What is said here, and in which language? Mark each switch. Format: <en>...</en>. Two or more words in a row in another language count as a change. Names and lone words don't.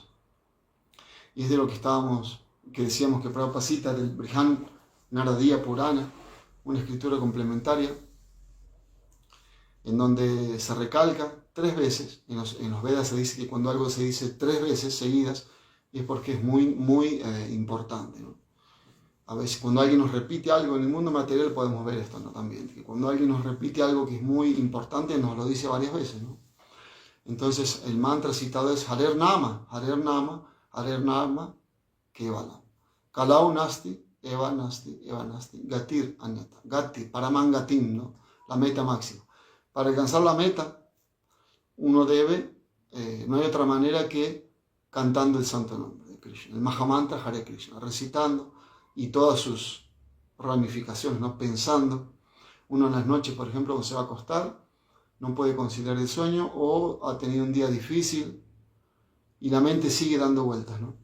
<es>Y es de lo que decíamos que Prabhupada cita del Brihad Naradiya Purana, una escritura complementaria, en donde se recalca 3 veces, en los Vedas se dice que cuando algo se dice 3 veces seguidas, es porque es muy, muy importante, ¿no? A veces cuando alguien nos repite algo en el mundo material podemos ver esto, ¿no? También, que cuando alguien nos repite algo que es muy importante nos lo dice varias veces, ¿no? Entonces el mantra citado es</es> <sa>Harer Nama, Kevala. Kalau Nasti, Eva Nasti, Gatir Anyata. Gati, Paramangatim,</sa> <es>¿no? La meta máxima. Para alcanzar la meta, uno debe, no hay otra manera que cantando el santo nombre de Krishna, el Mahamantra Hare Krishna, recitando y todas sus ramificaciones, ¿no? Pensando. Uno en las noches, por ejemplo, cuando se va a acostar, no puede conciliar el sueño o ha tenido un día difícil y la mente sigue dando vueltas, ¿no?</es>